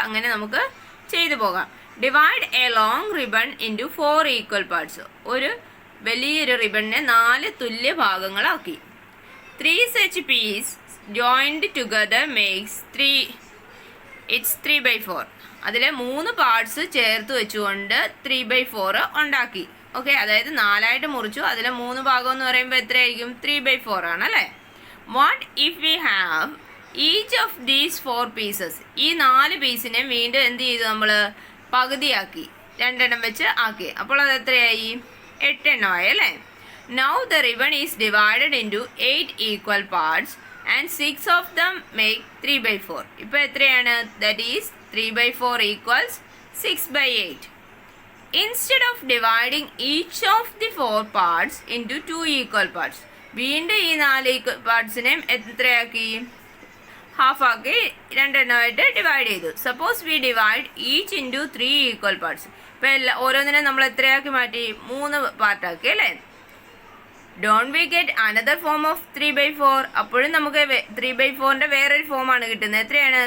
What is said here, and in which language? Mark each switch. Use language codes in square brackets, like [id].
[ml] അങ്ങനെ നമുക്ക് ചെയ്തു പോകാം. [en] Divide a long ribbon into 4 equal parts. [ml] ഒരു വലിയൊരു റിബണിനെ 4 തുല്യ ഭാഗങ്ങളാക്കി. [en] 3 such pieces joined together makes 3/4. [ml] അതിലെ 3 പാർട്സ് ചേർത്ത് വെച്ചുകൊണ്ട് 3/4 ഉണ്ടാക്കി. ഓക്കെ, അതായത് 4ആയിട്ട് മുറിച്ചു. അതിലെ 3 ഭാഗം എന്ന് പറയുമ്പോൾ എത്രയായിരിക്കും? 3/4 ആണ് അല്ലേ? [en] What if we have each of these 4 pieces? [ml] ഈ 4 പീസിനെ വീണ്ടും എന്ത് ചെയ്തു? നമ്മൾ പകുതിയാക്കി, 2 എണ്ണം വെച്ച് ആക്കി. അപ്പോൾ അത് എത്രയായി? 8 എണ്ണമായി അല്ലേ? [en] Now the ribbon is divided into 8 equal parts and 6 of them make 3/4. [ml] ഇപ്പോൾ എത്രയാണ്? [en] That is 3/4 equals 6/8. Instead of dividing each of the 4 parts into 2 equal parts, [ml] വീണ്ടും ഈ 4 equal പാർട്സിനെ എത്രയാക്കി? ഹാഫ് ആക്കി 2 എണ്ണമായിട്ട് ഡിവൈഡ് ചെയ്തു. [en] Suppose we divide each into 3 equal parts. [ml] ഇപ്പോൾ ഓരോന്നിനെ നമ്മൾ എത്രയാക്കി മാറ്റി? 3 പാർട്ടാക്കി അല്ലേ? [en] Don't we get another form of 3/4? [ml] അപ്പോഴും നമുക്ക് 3/4ൻ്റെ വേറൊരു ഫോമാണ് കിട്ടുന്നത്. എത്രയാണ്?